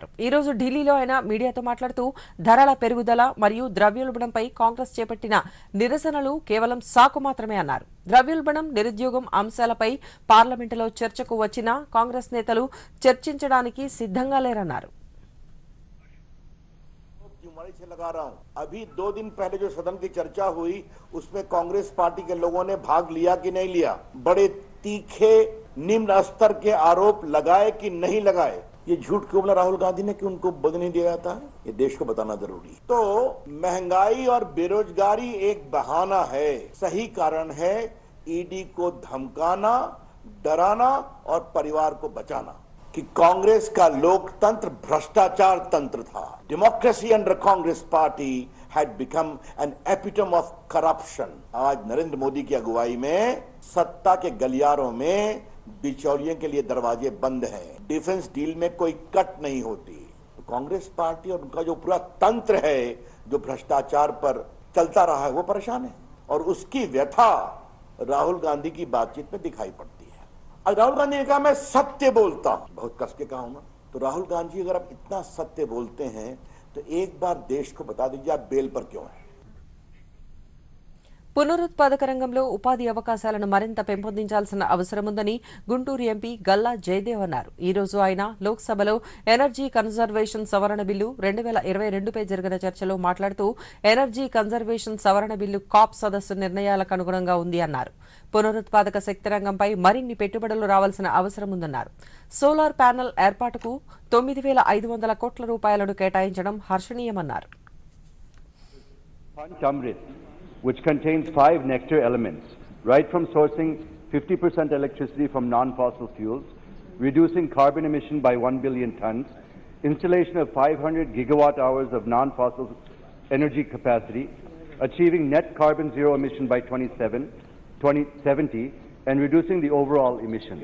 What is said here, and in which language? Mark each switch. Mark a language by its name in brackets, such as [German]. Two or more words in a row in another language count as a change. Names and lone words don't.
[Telugu] ఈ రోజు ఢిల్లీలో ఆయన మీడియాతో మాట్లాడుతూ ధరల పెరుగుదల మరియు ద్రవ్యోల్బణంపై కాంగ్రెస్ చేపట్టిన నిరసనలు కేవలం సాకు మాత్రమే అన్నారు. ద్రవ్యోల్బణం, నిరుద్యోగం అంశాలపై పార్లమెంటులో చర్చకు వచ్చినా కాంగ్రెస్ నేతలు చర్చించడానికి సిద్ధంగా లేరన్నారు. [Hindi] से लगा रहा हूं, अभी 2 दिन पहले जो सदन की चर्चा हुई उसमें कांग्रेस पार्टी के लोगों ने भाग लिया कि नहीं लिया? बड़े तीखे निम्न स्तर के आरोप लगाए कि नहीं लगाए, ये झूठ क्यों बोला राहुल गांधी ने कि उनको बोलने नहीं दिया जाता है? ये देश को बताना जरूरी है। तो महंगाई और बेरोजगारी एक बहाना है, सही कारण है ईडी को धमकाना, डराना और परिवार को बचाना कि कांग्रेस का लोकतंत्र भ्रष्टाचार तंत्र था। [English] Democracy under Congress Party had become an epitome of corruption। [Hindi] आज नरेंद्र मोदी की अगुवाई में सत्ता के गलियारों में बिचौलियों के लिए दरवाजे बंद हैं। [English] defence deal [Hindi] में कोई कट नहीं होती। तो कांग्रेस पार्टी और उनका जो पूरा तंत्र है जो भ्रष्टाचार पर चलता रहा है वो परेशान है, और उसकी व्यथा राहुल गांधी की बातचीत में दिखाई पड़ती है। आज राहुल गांधी ने कहा मैं सत्य बोलता हूं, बहुत कस के कहा ना। तो राहुल गांधी अगर आप इतना सत्य बोलते हैं तो एक बार देश को बता दीजिए आप बेल पर क्यों हैं। [Telugu] పునరుత్పాదక రంగంలో ఉపాధి అవకాశాలను మరింత పెంపొందించాల్సిన అవసరముందని గుంటూరు ఎంపీ గల్లా జయదేవ్ అన్నారు. ఈ రోజు ఆయన లోక్సభలో [English] energy conservation [Telugu] సవరణ బిల్లు 2022పై జరిగిన చర్చలో మాట్లాడుతూ [English] energy conservation [Telugu] సవరణ బిల్లు కాప్ సదస్సు నిర్ణయాలకు అనుగుణంగా ఉంది అన్నారు. పునరుత్పాదక శక్తి రంగంపై మరిన్ని పెట్టుబడులు రావాల్సిన అవసరముందన్నారు. [English] solar panel [Telugu] ఏర్పాటుకు 9,500 కోట్ల రూపాయలను కేటాయించడం హర్షణీయమన్నారు. [English] which contains 5 nectar elements, right from sourcing 50% electricity from non-fossil fuels, reducing carbon emission by 1 billion tons, installation of 500 gigawatt hours of non-fossil energy capacity, achieving net carbon zero emission by 2070, and reducing the overall emissions.